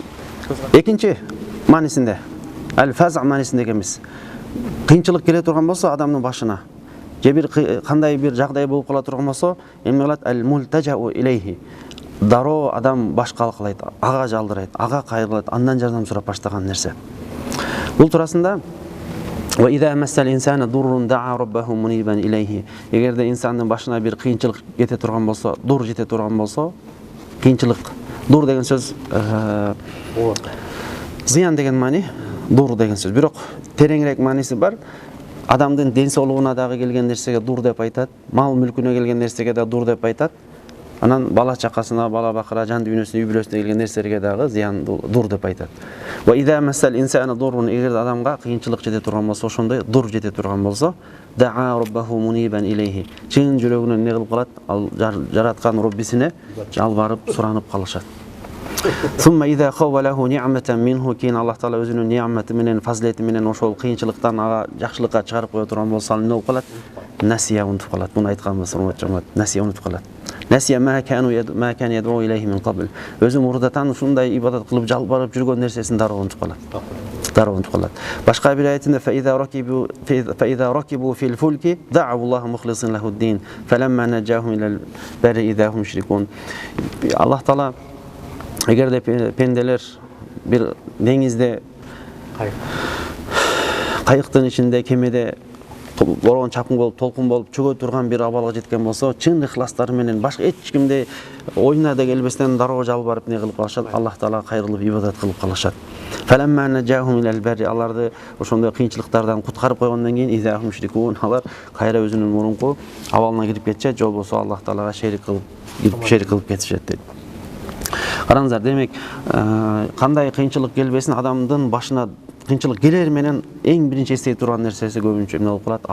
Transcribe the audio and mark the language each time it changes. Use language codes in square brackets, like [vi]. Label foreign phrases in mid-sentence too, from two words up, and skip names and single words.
[ky] Экинчи маанисинде ал-фаза маанисинде эмес. Кыйынчылык келе турган болсо адамдын башына, же бир кандай бир жагдай болуп кала турган болсо, эмне кылат? [ar] الملتجأ إليه. [ky] Дароо адам баш калкалайт, ага жалдырайт, ага кайрылат, андан жардам сурап баштаган нерсе. Бул турасында [ar] وإذا مس الإنسان ضر دعا ربه منيبا إليه. [ky] Эгерде инсандын башына бир кыйынчылык кете турган болсо, дур жете турган болсо, кыйынчылык. Дур деген сөз зыян деген маани, дур деген сөз. Бирок тереңирээк мааниси бар. Адамдын ден соолугуна дагы келген нерсеге дур деп айтат, мал мүлкүнө келген нерсеге да дур деп айтат. Анан бала чакасына, бала бакыра, жан дүйнөсүнө, үй бүлөсүнө келген нерселерге дагы зыян дур деп айтат. [ar] وإذا مس الإنسان ضر, [ky] эгерде адамга кыйынчылык жете турган болсо, ошондой дур жете турган болсо, [ar] دعا ربه منيبا إليه. [ky] Чын жүрөгүнөн эмне кылып калат? Ал жараткан Роббисине жалбарып, суранып калышат. [ar] ثم إذا خوله نعمة منه, [ky] кийин Аллах Таала өзүнүн ни'маты менен, фазилети менен ошол кыйынчылыктан ага жакшылыкка чыгарып кое турган болсо, эмне болуп калат? Насия, унутуп калат. Буну айтканбыз, урматтуу жамаат. [ar] Насия, [ky] унутуп калат. [ar] نسي ما كان يدعو إليه من قبل. [ky] Өзү мурдатан ушундай ибадат кылып жалбарып жүргөн нерсесин дароо унутуп калат. Дароо унутуп калат. Башка бир аятында [ar] فإذا ركبوا في الفلك دعوا الله مخلصين له الدين فلما نجاهم إلى البر إذا هم يشركون. [ky] Аллах Таала эгерде пенделер бир деңизде, кайыктын ичинде, кемеде борон чапкын болуп, толкун болуп чөгө турган бир абалга жеткен болсо, чын ихластары менен башка эч кимде оюна да келбестен дароо жалбарып не кылып калышат, Аллах Таалага кайрылып ибадат кылып калышат. [ar] فلما نجاهم إلى البر, [ky] аларды ошондой кыйынчылыктардан куткарып койгондон кийин [ar] إذا هم يشركون, [ky] алар кайра өзүнүн мурунку абалына кирип кетишет, же болбосо Аллах Таалага шерик кылып кетишет дейт. Караңыздар, демек кандай кыйынчылык келбесин, адамдын башына кыйынчылык келер менен эң биринчи эстей турган нерсеси көбүнчө эмне болуп калат?